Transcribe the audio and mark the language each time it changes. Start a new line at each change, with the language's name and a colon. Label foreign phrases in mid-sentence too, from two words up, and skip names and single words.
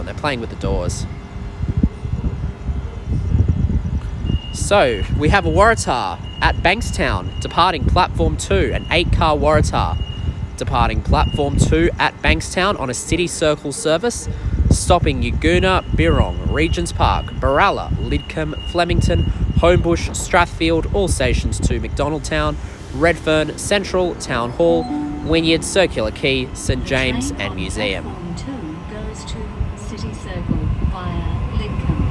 English: They're playing with the doors. So we have a Waratah at Bankstown departing platform 2, an 8-car Waratah departing platform 2 at Bankstown on a City Circle service, stopping Yagoona, Birong, Regent's Park, Baralla, Lidcombe, Flemington, Homebush, Strathfield, all stations to McDonaldtown, Redfern, Central, Town Hall, Wynyard, Circular Quay, St James and Museum. Platform 2 goes to City Circle via Lidcombe.